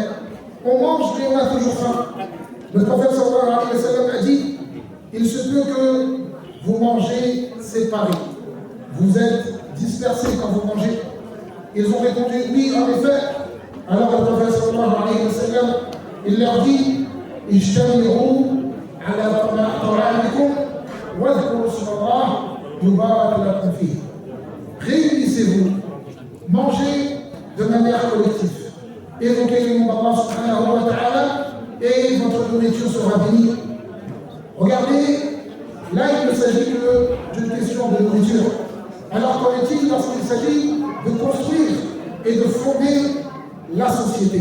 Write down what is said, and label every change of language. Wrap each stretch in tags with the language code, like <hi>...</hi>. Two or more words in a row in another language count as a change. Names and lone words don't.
<fr>On mange mais on a toujours faim. Le prophète</fr> <ar>صلى الله عليه وسلم</ar> <fr>a dit: il se peut que vous mangez séparés. Vous êtes dispersés quand vous mangez. Ils ont répondu: oui, en effet, Alors le prophète</fr> <ar>صلى الله عليه وسلم,</ar> <fr>il leur dit</fr> <ar>اجتمعوا على طعامكم واذكروا اسم الله يبارك لكم فيه.</ar> <fr>Réunissez-vous, mangez de manière collective. Évoquez le nom d'Allah</fr> <ar>سبحانه وتعالى</ar> <fr>et votre nourriture sera bénie. Regardez, là il ne s'agit que d'une question de nourriture. Alors qu'en est-il lorsqu'il s'agit de construire et de fonder la société?</fr>